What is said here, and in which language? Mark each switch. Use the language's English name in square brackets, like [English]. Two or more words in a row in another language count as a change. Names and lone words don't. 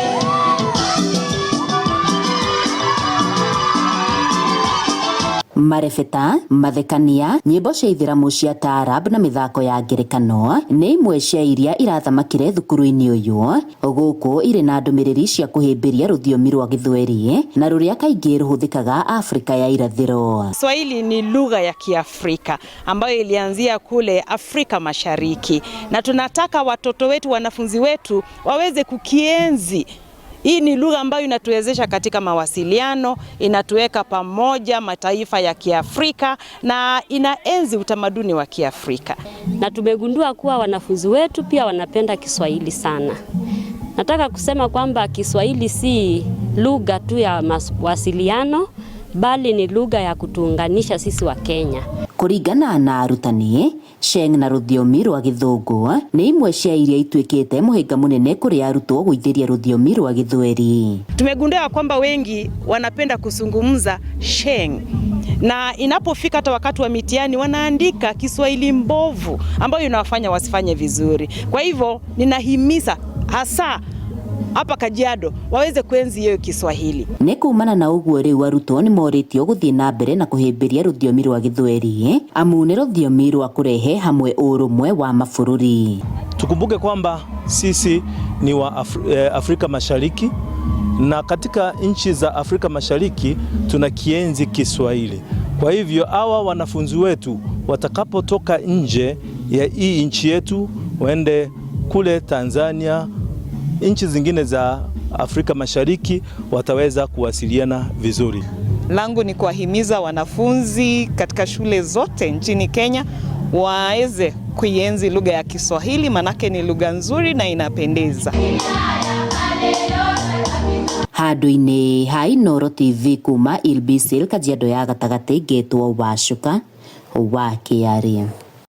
[Kikuyu] Marebeta, mathekania, nyĩmbo cia ithĩramu cia taarab na mĩthako ya ngerekano nĩ imwe cia iria irathamakire thukuru-inĩ ũyũ, gũkũ irĩ na ndũmĩrĩri cia kũhĩmbĩria rũthiomi rwa Gĩthweri na rũrĩa kaingĩ rũhũthĩkaga Afrika ya irathĩro. [Swahili] Kiswahili ni lugha ya Kiafrika ambayo ilianzia kule Afrika Mashariki, na tunataka watoto wetu, wanafunzi wetu waweze kukienzi. Hii ni lugha ambayo inatuwezesha katika mawasiliano, inatuweka pamoja mataifa ya Kiafrika na inaenzi utamaduni wa Kiafrika. Na tumegundua kuwa wanafunzi wetu pia wanapenda Kiswahili sana. Nataka kusema kwamba Kiswahili si lugha tu ya mawasiliano, bali ni lugha ya kutuunganisha sisi wa Kenya. [Kikuyu] Kũringana na arutani, Sheng na rũthiomi rwa Gĩthũngũ nĩ imwe cia iria ituĩkĩte mũhĩnga mũnene kũrĩ arutwo gũithĩria rũthiomi rwa Gĩthweri. [Swahili] Tumegundua kwamba wengi wanapenda kuzungumza Sheng, na inapofika hata wakati wa mitihani wanaandika Kiswahili mbovu ambayo inawafanya wasifanye vizuri. Kwa hivyo ninahimiza hasa hapa Kajiado waweze kuenzi hiyo Kiswahili. [Kikuyu] Nĩ kumana na ũguo rĩu arutwo nĩ moritio gũthiĩ na mbere na kũhĩmbĩria rũthiomi rwa Gĩthweri, amu nĩ rũthiomi rwa kũrehe hamwe ũrũmwe wa mabũrũri. [Swahili] Tukumbuke kwamba sisi ni wa Afrika Mashariki, na katika nchi za Afrika Mashariki tunakienzi Kiswahili. Kwa hivyo hawa wanafunzi wetu watakapotoka nje ya hii nchi yetu waende kule Tanzania, nchi zingine za Afrika Mashariki, wataweza kuwasiliana vizuri. Langu ni kuwahimiza wanafunzi katika shule zote nchini Kenya waweze kuienzi lugha ya Kiswahili, manake ni lugha nzuri na inapendeza. [Kikuyu] Handũ-inĩ ha Inooro TV kuma Ilbisil Kajiado ya gatagati, ngetwo Wacuka wa KRA.